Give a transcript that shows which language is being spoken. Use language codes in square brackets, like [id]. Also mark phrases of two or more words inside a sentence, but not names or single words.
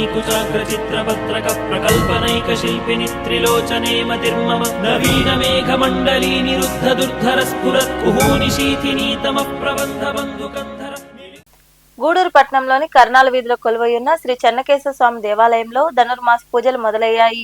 [sa] कुचाग्र चित्रपत्रक प्रकल्पनैक शिल्पिनि त्रिलोचने मतिर्मम नवीन मेघ मंडली निरुद्ध दुर्धर स्फुरत् कुहूनि शीथिनी तमः प्रबंध बंधुकंधर. [te] గూడూరు పట్టణంలోని కర్నాల వీధిలో కొలువైయున్న శ్రీ చెన్నకేశవ స్వామి దేవాలయంలో ధనుర్మాస పూజలు మొదలయ్యాయి.